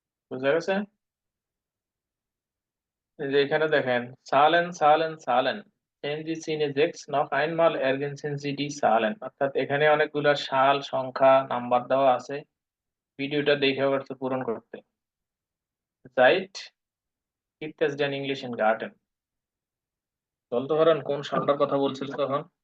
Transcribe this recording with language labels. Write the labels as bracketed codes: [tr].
[bn] বুঝা গেছে? এই যে এখানে দেখেন [de] Zahlen, sehen Sie Szene 6 noch einmal, ergänzen Sie die Zahlen, [bn] অর্থাৎ এখানে অনেকগুলা সাল, সংখ্যা, নাম্বার দেওয়া আছে। ভিডিওটা দেখে আবার পূরণ করতে। [de] Seit gibt es den englischen Garten? [bn] বলতে পারেন কোন সালটার কথা বলছিল তখন?